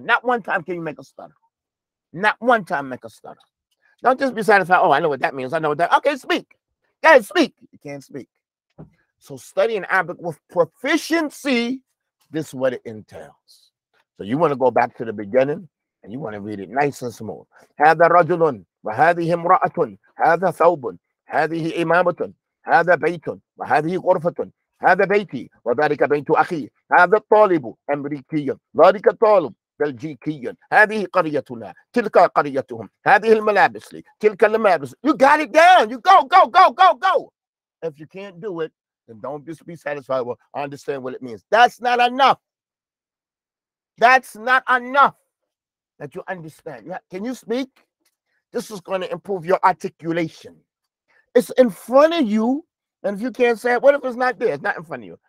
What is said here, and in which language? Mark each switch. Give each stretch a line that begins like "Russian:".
English: Not one time can you make a stutter. Not one time make a stutter. Don't just be satisfied. Oh, I know what that means. I know what that. Okay, speak. Guys, speak. You can't speak. So studying Arabic with proficiency, this is what it entails. So you want to go back to the beginning and you want to read it nice and smooth.
Arabic: هذا رجل وهذه امرأة هذا ثوب هذه إمامة هذا بيت وهذه غرفة هذا بيتي وذلك بيت أخي هذا الطالب أمريكي ذلك الطالب بلجيكي هذه قريتنا تلك قريتهم هذه الملابس لي تلك الملابس.
English: You got it down. You go. If you can't do it, then don't just be satisfied with I understand what it means. That's not enough. That's not enough that you understand. Yeah. Can you speak? This is going to improve your articulation. It's in front of you, and if you can't say it, what if it's not there? It's not in front of you.